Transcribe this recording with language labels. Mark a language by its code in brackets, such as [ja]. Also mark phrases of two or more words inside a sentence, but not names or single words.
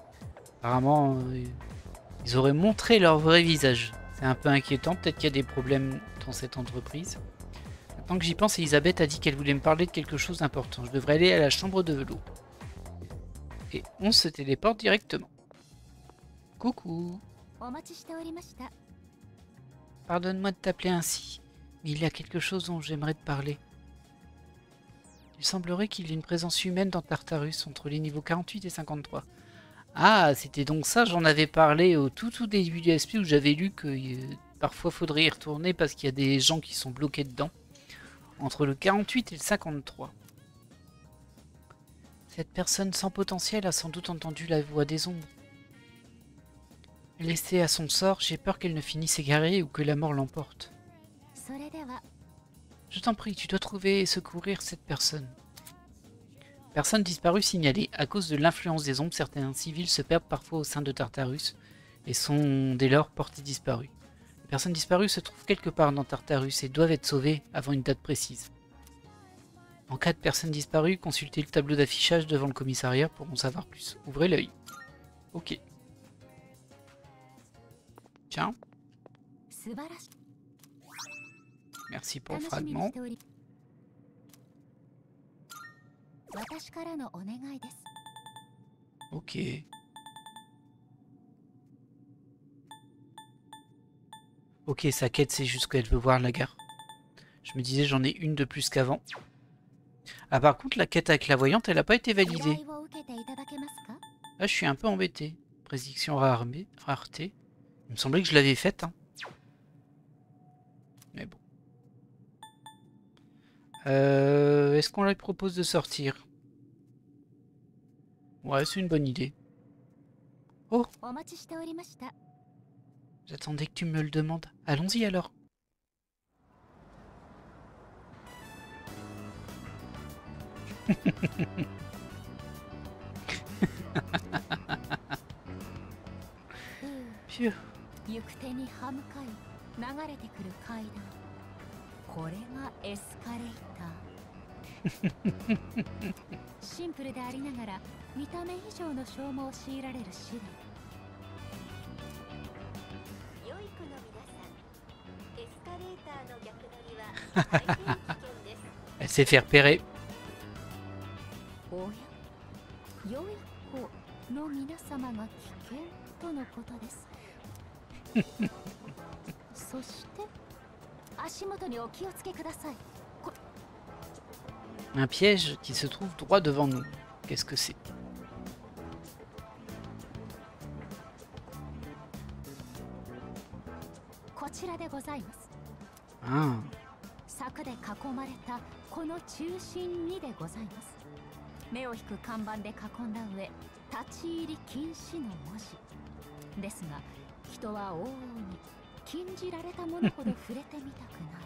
[fr] Apparemment, ils auraient montré leur vrai visage. C'est un peu inquiétant, peut-être qu'il y a des problèmes dans cette entreprise. Maintenant que j'y pense, Elisabeth a dit qu'elle voulait me parler de quelque chose d'important. Je devrais aller à la chambre de velours. Et on se téléporte directement. Coucou. [ja] お待ちしておりました。 [fr] Pardonne-moi de t'appeler ainsi, mais il y a quelque chose dont j'aimerais te parler. Il semblerait qu'il y ait une présence humaine dans Tartarus, entre les niveaux 48 et 53. Ah, c'était donc ça, j'en avais parlé au tout début du SP où j'avais lu que parfois faudrait y retourner parce qu'il y a des gens qui sont bloqués dedans. Entre le 48 et le 53. Cette personne sans potentiel a sans doute entendu la voix des ombres. Laissée à son sort, j'ai peur qu'elle ne finisse égarée ou que la mort l'emporte. [ja] それでは [fr] Je t'en prie, tu dois trouver et secourir cette personne. Personne disparue signalée. À cause de l'influence des ombres, certains civils se perdent parfois au sein de Tartarus et sont dès lors portés disparus. Les personnes disparues se trouvent quelque part dans Tartarus et doivent être sauvées avant une date précise. En cas de personnes disparues, consultez le tableau d'affichage devant le commissariat pour en savoir plus. Ouvrez l'œil. Ok. Tiens, [ja] 素晴らしい。 [fr] merci pour le [ja] 楽しみに [fr] fragment. [ja] しており。私からのお願いです。 [fr] Ok. Ok, sa quête, c'est juste qu'elle veut voir la gare. Je me disais, j'en ai une de plus qu'avant. Ah, par contre, la quête avec la voyante, elle n'a pas été [ja] 依 [fr] validée. [ja] 頼を受けていただけますか？ [fr] Là, je suis un peu embêté. Prédiction rareté. Il me semblait que je l'avais faite. Hein. Mais bon. Est-ce qu'on lui propose de sortir? Ouais, c'est une bonne idée. Oh, [ja] お待ちしておりました。 [fr] j'attendais que tu me le demandes. Allons-y alors. Phew. [ja] 行く手に歯向かい流れてくる階段。これがエスカレーター。シンプルでありながら見た目以上の消耗を強いられる試練。良い子の皆さん、エスカレーターの逆乗りは大変危険です。 [fr] Elle s'est fait repérer. [ja] おや、良い子の皆様が危険とのことです。そして足元にお気をつけください。 [fr] Un piège qui se trouve droit devant nous. Qu'est-ce que c'est? [ja] こちらでございます。 Ah. 柵で囲まれたこの中心にでございます。目を引く看板で囲んだ上、立ち入り禁止の文字ですが、人は往々に禁じられたものほど触れてみたくなる。